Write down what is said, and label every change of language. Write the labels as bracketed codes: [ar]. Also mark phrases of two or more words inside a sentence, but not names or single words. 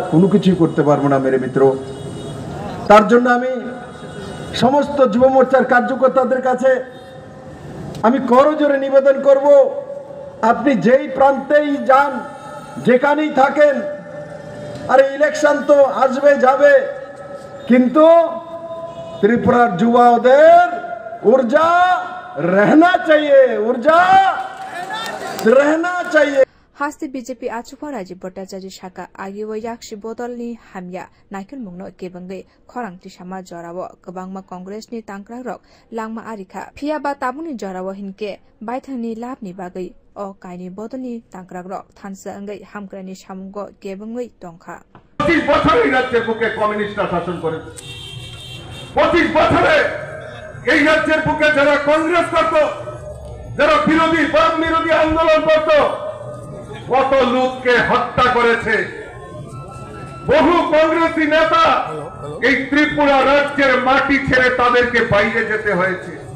[bn] কোনো কিছুই করতে পারবো না [hi] मेरे मित्र [bn] তার জন্য আমি সমস্ত যুব মোর্চার কার্যকর্তাদের কাছে আমি করজোরে নিবেদন করব আপনি যেই প্রান্তেই যান যেখানেই থাকেন আরে ইলেকশন তো আসবে যাবে কিন্তু ত্রিপুরার যুবাদের [hi] ऊर्जा रहना चाहिए [trp] हास्ते बीजेपी आचुफा राजीव भट्टाचार्य शाखा आगिव याक्षी बोतलनि हामिया नाइकेल मुंगनो केबंगै खरांगति सामा जराव गोबांमा कांग्रेसनि तांक्रारक लांमा आरिखा फियाबा ताबुनि जराव हिनके बायथांनि लाभनि बागै अ काइनि बोतलनि तांक्रारक थानसा अंगै हामग्रानि सामुंग केबंगै दंखा [bn] 25 বছর এই রাজ্যের বুকে কমিউনিস্টরা শাসন করেছে 25 বছরে এই রাজ্যের বুকে যারা কংগ্রেস করত যারা বিরোধী বাম বিরোধী আন্দোলন করত কত লোককে হত্যা করেছে বহু কংগ্রেসী নেতা এই ত্রিপুরা রাজ্যের মাটি ছেড়ে তাদেরকে বাইরে যেতে হয়েছে